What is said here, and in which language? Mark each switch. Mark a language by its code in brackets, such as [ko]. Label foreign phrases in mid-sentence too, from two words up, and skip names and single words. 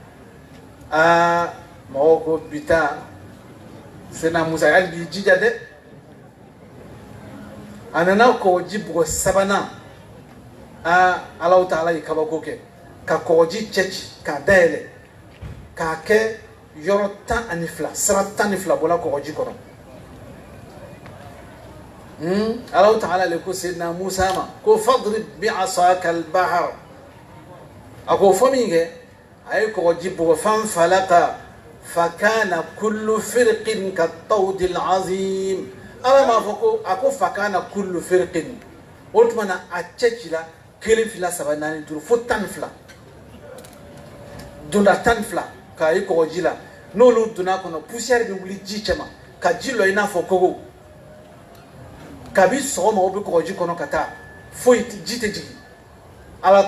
[bm] mɔgɔw ko bi ta Seydina Musa hali b'i jija dɛ a nana kɔgɔji bugɔ 3nan Alahu Taala ye kabako kɛ ka kɔgɔji cɛ ci k'a dayɛlɛ k'a kɛ yɔrɔ 12 sira 12 bɔla kɔgɔji kɔnɔ Alahu Taala le ko Seydina Musa ma ko [ar] فاضرب بعصاك البحر [bm] a ko fɔ min kɛ a ye kɔgɔji bugɔ [ar] فانفلق فكان كل فرق كالطود العظيم [bm] ala m'a fɔ ko a ko [ar] فكان كل فرق [bm] o tuma na a cɛ ci la 1 2 3 4 5 fo 12 donda 12 k'a ye kɔgɔji la n'olu donna kɔnɔ poussière bɛ wuli ji cɛma ka ji lɔ i n'a fɔ kogo kabi sɔgɔma o bɛ kɔgɔji kɔnɔ ka taa foyi ji tɛ jigin ala